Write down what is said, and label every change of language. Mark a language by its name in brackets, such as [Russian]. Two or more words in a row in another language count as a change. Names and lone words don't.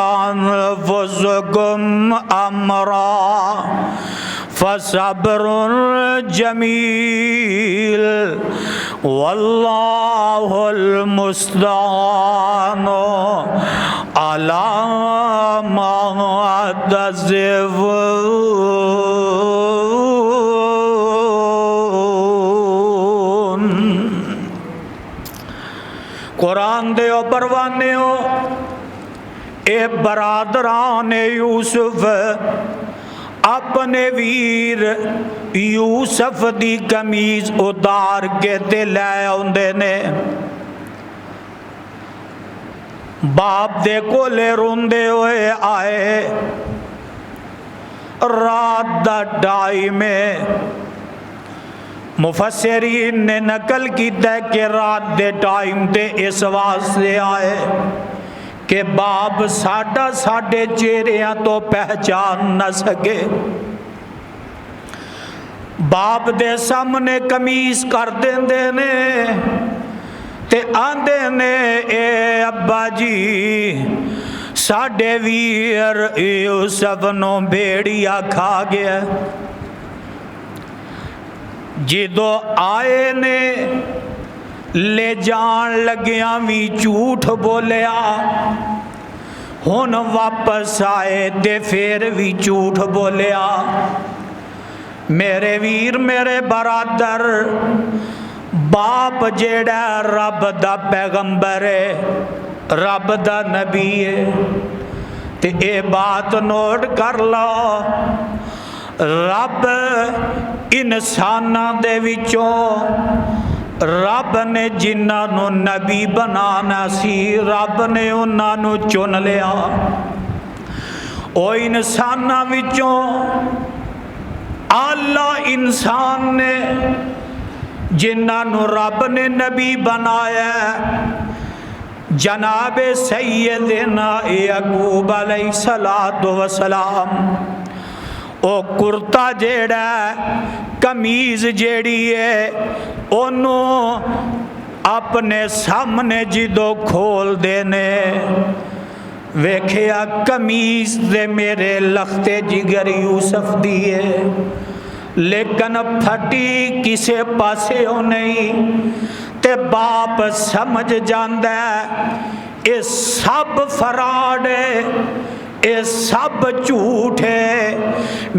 [Arabic] أنفسكم أمرا فصبر جميل والله المستعان على ما تصفون۔ [Punjabi] قرآن دے او پروانے ہو اے برادران یوسف اپنے ویر یوسف دی قمیض اتار کے تے لے آندے نے، باپ دے کولے روندے ہوئے آئے، رات دا ٹائم ہے، مفسرین نے نقل کیتا ہے کہ رات دے ٹائم تے اس واسطے آئے کہ باپ ساڈے چہریاں تو پہچان نہ سکے، باپ دے سامنے قمیض کر دیندے نے تے آندے نے اے ابا جی ساڈے ویر یوسف نو بھیڑیا کھا گیا۔ جدو آئے نے لے جان لگیاں بھی جھوٹ بولیا، ہن واپس آئے تے پھر بھی جھوٹ بولیا۔ میرے ویر میرے برادر، باپ جیڑا رب دا پیغمبر ہے، رب دا نبی ہے، تے اے بات نوٹ کر لو، رب انساناں دے وچوں رب نے جنہاں نو نبی بنانا سی، رب نے انہاں نو چن لیا۔ او انساناں وچوں اللہ انسان نے جنہاں نو رب نے نبی بنایا، جناب سیدنا یعقوب علیہ السلام، او کرتا جیڑا قمیض جیڑی ہے انہوں اپنے سامنے جدوں کھول دینے ویکھیا قمیض دے میرے لخت جگر یوسف دیے، لیکن پھٹی کسے پاسے نہیں. تے باپ سمجھ جاندا یہ سب فراڈ ہے، یہ سب جھوٹ ہے.